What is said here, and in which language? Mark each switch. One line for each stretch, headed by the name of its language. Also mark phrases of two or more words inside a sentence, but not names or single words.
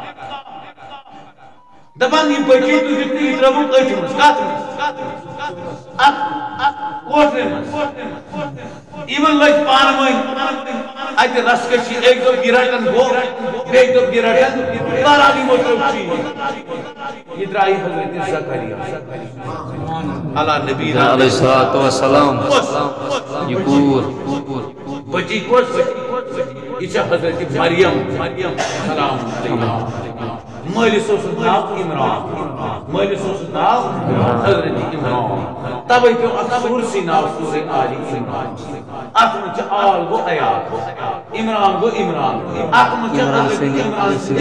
Kashmiri: دپان یہِ بچی تُجِکھ تہٕ یہِ ترٲوٕکھ أتھۍ منٛز کتھ منٛز اتھ کوٹھرِ منٛز یِمن لٔج پانہٕ ؤنۍ اتہِ رسکشی أکۍ دوٚپ یہِ رٹن گوٚو بیٚکۍ دوٚپ یہِ رٹن بہرحال یِمو ترٛوو چیٖز یہِ درٛایہِ حضرت زکریا علیٰ نبی
Arabic: علیہ السلام یہ
Kashmiri: بچی کۄس یہِ چھےٚ حضرت مریم
Arabic: سلام علیہا
Kashmiri: مٲلِس اوسُس ناو عمران مٲلِس اوسُس ناو حضرت عمران تَوَے پیوٚو اَتھ سورسٕے ناو سورہ آلِ عمران اَتھ منٛز چھِ آل گوٚو عیال عمران گوٚو عمران اَتھ منٛز چھِ حضرت عمران سٕنٛدِ